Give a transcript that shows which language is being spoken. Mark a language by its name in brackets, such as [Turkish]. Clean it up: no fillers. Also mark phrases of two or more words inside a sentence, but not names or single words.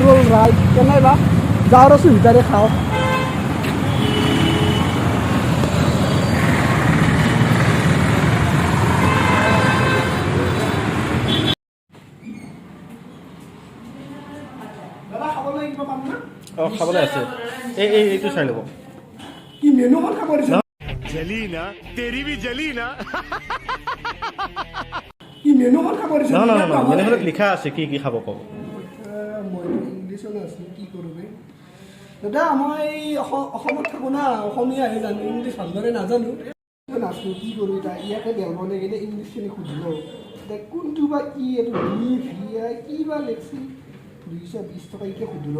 [Assamese] ৰাইট কেনেবা যাওঁ আৰু সুবিধাৰে খাওঁ। দাদা খাবলৈ কিবা পাম না? অঁ খাবলৈ আছে এইটো চাই ল'ব। কি মেনুখন খাব দিছে? [Hindi] जली ना तेरी भी जली ना [Assamese] কি মেনুখন খাব দিছে? নহয় মেনুখনত লিখা আছে কি কি খাব ক'ব। মই ইংলিছত আছোঁ কি কৰোঁ বে। দাদা মই অসমত থাকোঁ না, অসমীয়াহে জানো, ইংলিছ ভালদৰে নাজানো। নাচোঁ কি কৰোঁ এতিয়া, ইয়াতে বেলবনে গ'লে ইংলিছখিনি সুধিলোঁ এতিয়া কোনটো বা কি এইটো কি বা লেখছি 220 টকা এতিয়া সুধিলোঁ।